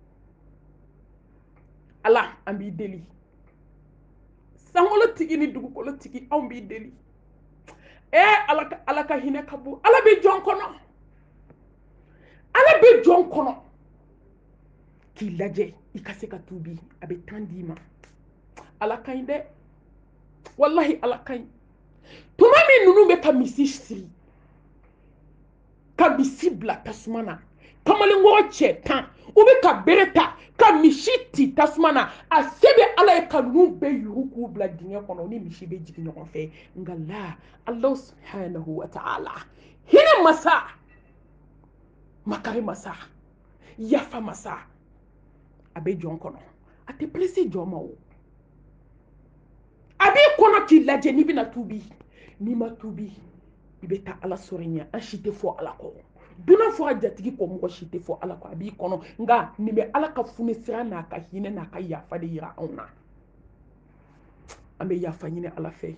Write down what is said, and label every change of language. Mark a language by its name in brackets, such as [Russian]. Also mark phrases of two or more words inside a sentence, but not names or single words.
[Bambara] ala an b'i deli sankolotigi ni dugukolotigi anw b'i deli ala ka hinɛ ka bon ala bɛ jɔn kɔnɔ ala bɛ jɔn kɔnɔ k'i lajɛ i ka se ka tubi a bɛ temps d'i ma ala ka ɲi dɛ wallahi ala ka ɲi tuma min ninnu bɛ ka misi siri ka misi bila tasuma na kamalenkɔrɔ cɛ 10 u bɛ ka bere ta ka misi ti tasuma na a se bɛ ala ye ka ninnu bɛɛ yugu k'u bila dingɛ kɔnɔ ni misi bɛ jigin ɲɔgɔn fɛ nka la [Arabic] الله سبحانه وتعالى [Bambara] hinɛ masa makari masa yafa masa a bɛ jɔn kɔnɔ a tɛ pressé jɔn ma o a b'i kɔnɔ k'i lajɛ n'i bɛna tubi n'i ma tubi i bɛ taa ala sɔrɔ ɲɛ an si tɛ fɔ ala kɔ dunan fɔra jatigi kɔ mɔgɔ si tɛ fɔ ala kɔ a b'i kɔnɔ nka nin bɛ ala ka funisira n'a ka hinɛ n'a ka yafa de yira anw na an bɛ yafa ɲini ala fɛ